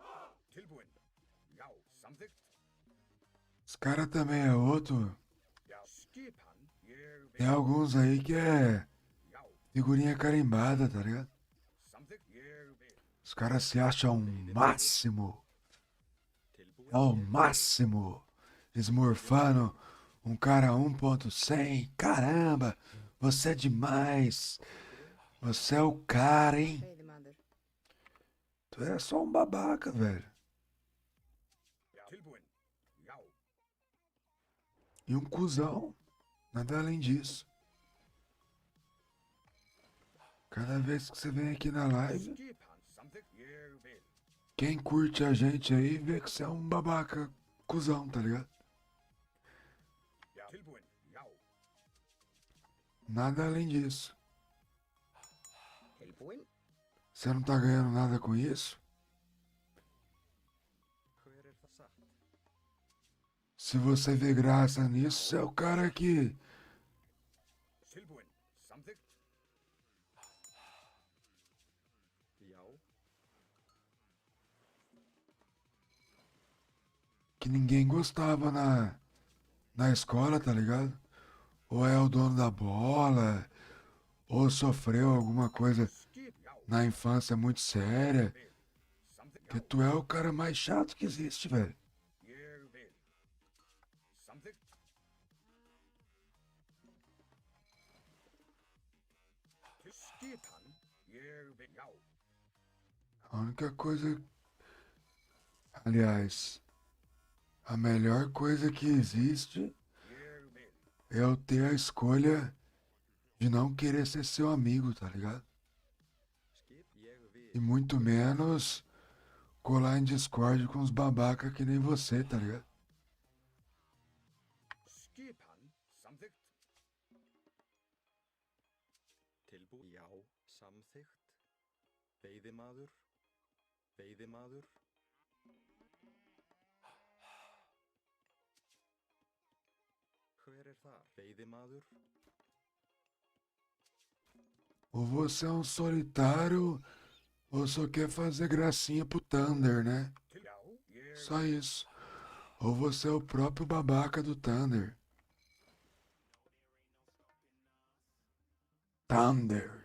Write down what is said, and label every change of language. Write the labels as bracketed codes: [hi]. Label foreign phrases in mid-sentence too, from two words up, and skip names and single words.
[is] Tilbúin. Já, samþykkt. [pt] Os caras também é outro. [is] Já, skipan. Ég vil. [pt] Tem alguns aí que é figurinha carimbada, tá ligado? [is] Samþykkt. Ég vil. [pt] Os caras se acham o máximo. É o máximo. Esmorfando um cara 1.100. Caramba, você é demais. Você é o cara, hein? [is] Veiðimaður. [pt] Tu é só um babaca, velho. [is] Tilbúin. Já. [pt] E um cuzão. Nada além disso. Cada vez que você vem aqui na live, [is] Skipan. Samþykkt. Ég vil. [pt] quem curte a gente aí vê que você é um babaca cuzão, tá ligado? [is] Já. Tilbúin. Já. [pt] Nada além disso. [is] Tilbúin. [pt] Você não tá ganhando nada com isso? [is] Hver er það satt? [pt] Se você vê graça nisso, você é o cara que [is] Tilbúin. Samþykkt. Já. [pt] que ninguém gostava na escola, tá ligado? Ou é o dono da bola, ou sofreu alguma coisa na infância muito séria. Porque tu é o cara mais chato que existe, velho. [is] Ég vil. Samþykkt. Til skipan. Ég vil. Já. [pt] A única coisa. Aliás, a melhor coisa que existe é eu ter a escolha de não querer ser seu amigo, tá ligado? E muito menos colar em Discord com uns babaca que nem você, tá ligado? [is] Skipan. Samþykkt. Tilbúið. Já, samþykkt. Veiðimaður. Veiðimaður. Hver er þar? Veiðimaður. [pt] Ou você é um solitário, ou só quer fazer gracinha pro Thunder, né? Só isso. Ou você é o próprio babaca do Thunder. Thunder.